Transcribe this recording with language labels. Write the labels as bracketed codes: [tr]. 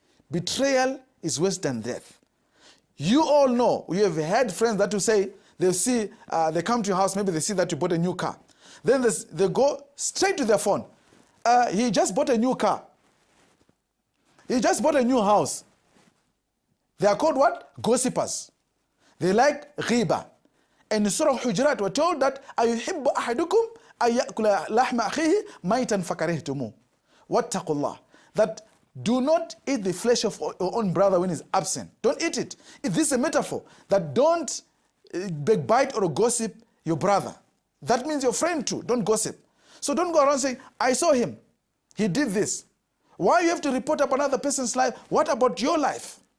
[en] Betrayal is worse than death. You all know, you have had friends that will say, they come to your house, maybe they see that you bought a new car. Then they go straight to their phone. He just bought a new car. He just bought a new house. They are called what? Gossipers. They like ghiba. And in Surah Hujurat, we're told that [ar] أَيُحِبُّ أَحَدُكُمْ أَن يَأْكُلَ لَحْمَ أَخِيهِ مَيْتًا فَكَرِهْتُمُوهُ وَاتَّقُوا اللَّهَ. [en] That do not eat the flesh of your own brother when he's absent. Don't eat it. This is a metaphor that don't backbite or gossip your brother. That means your friend too. Don't gossip. So don't go around saying, I saw him. He did this. Why you have to report up another person's life? What about your life?